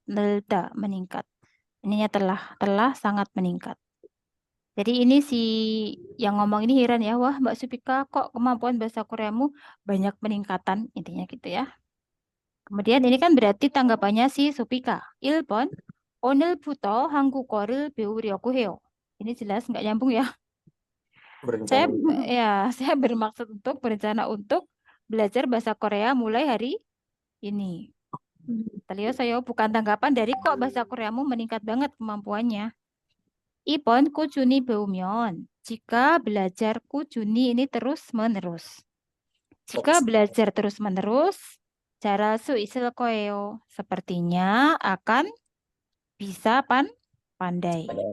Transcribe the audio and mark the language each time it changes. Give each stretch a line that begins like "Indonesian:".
Indonesian: 늘다, meningkat. Ininya telah sangat meningkat. Jadi ini si yang ngomong ini heran ya, wah Mbak Supika kok kemampuan bahasa Koreamu banyak peningkatan, intinya gitu ya. Kemudian ini kan berarti tanggapannya si Supika.
Korean: 1번, 오늘부터 한국어를 배우려고 해요.
Indonesian: Ini jelas nggak nyambung ya. Saya bermaksud untuk berencana untuk belajar bahasa Korea mulai hari ini. saya bukan tanggapan dari kok bahasa Koreamu meningkat banget kemampuannya.
Korean: 2번, 꾸준히 배우면.
Indonesian: Jika belajar 꾸준히 ini terus-menerus. Jika belajar terus-menerus,
Korean: 잘할 수 있을 거예요.
Indonesian: Sepertinya akan bisa pandai.